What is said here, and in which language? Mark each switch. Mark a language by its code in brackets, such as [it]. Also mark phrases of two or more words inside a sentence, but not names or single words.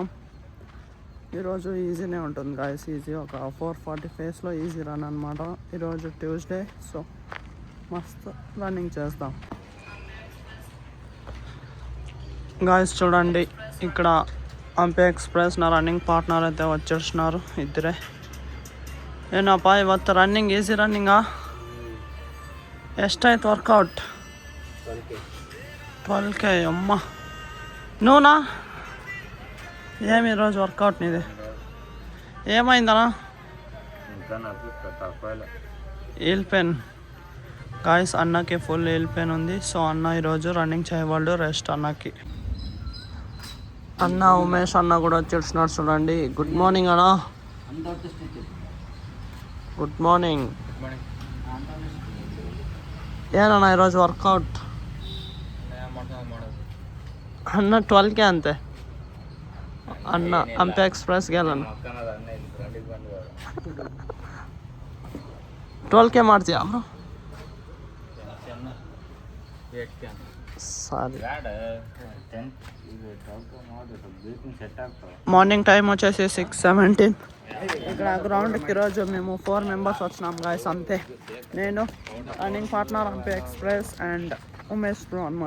[te] ఈరోజు ఈజీనే ఉంటుంది గాయస్. ఈజీ ఒక 4:40 ఫేస్లో [en] easy run [te] అనమాట. ఈరోజు [en] Tuesday, so [te] మస్త్ రన్నింగ్ చేస్తాం గాయస్. చూడండి ఇక్కడ ఎంపీ ఎక్స్ప్రెస్ నా [en] running partner [te] అయితే వచ్చేస్తున్నారు ఇద్దరే. [kn] ಏನಪ್ಪ ಇವತ್ತು [en] running easy [kn] ರನ್ನಿಂಗಾ? ಎಷ್ಟಾಯ್ತು ವರ್ಕೌಟ್? 12K. [te] అమ్మ నువ్వునా? ఏమి ఈరోజు వర్కౌట్ నీది? ఏమైందనా? [en] heel pain [te] గాయస్. అన్నకి [en] full heel pain [te] ఉంది. సో అన్న ఈరోజు రన్నింగ్ చేయవాళ్ళు, రెస్ట్ అన్నకి. అన్న ఉమేష్ అన్న కూడా వచ్చేస్తున్నాడు చూడండి. [en] good morning [te] అన్న. [en] good morning. [te] ಏನಣ್ಣ ఈరోజు వర్కౌట్? అన్న 12K అంతే. అన్న ఎంపీ ఎక్స్ప్రెస్ గెలన్న 12K [kn] ಮಾಡ್ತೀಯಾ ಬ್ರೋ? [te] సారీ. [en] morning time [te] వచ్చేసి 6:17. ఇక్కడ గ్రౌండ్కి ఈరోజు మేము 4 మెంబర్స్ వచ్చినాం గాయస్ అంతే. నేను, [en] running partner [te] ఎంపీ ఎక్స్ప్రెస్ అండ్ ఉమేష్ బ్రో అనమాట.